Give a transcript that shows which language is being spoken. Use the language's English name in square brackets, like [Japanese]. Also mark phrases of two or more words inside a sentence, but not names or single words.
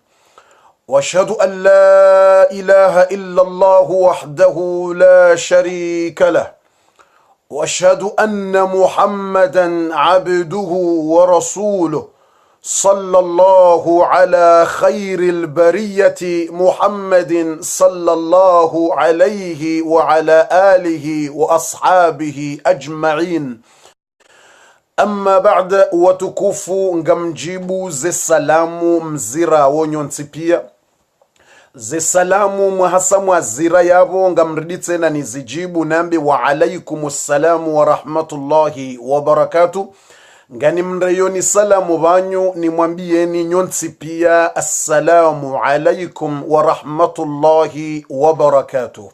[Arabic] واشهد أن لا إله إلا الله وحده لا شريك له، واشهد أن محمدا عبده ورسوله، صلى الله على خير البرية محمد صلى الله عليه وعلى آله وأصحابه أجمعين. أما بعد, [Ngazidja Comorian] watukufu ngamjibu ze salamu mzira wonyonsi pia ze salamu mwahasa mwazira yabo ngamriditse na nizijibu nambi [Arabic] وعليكم السلام ورحمة الله وبركاته. [Ngazidja Comorian] Ngani mreyoni salamu banyu ni mwambieni nyonsi pia [Arabic] السلام عليكم ورحمة الله وبركاته.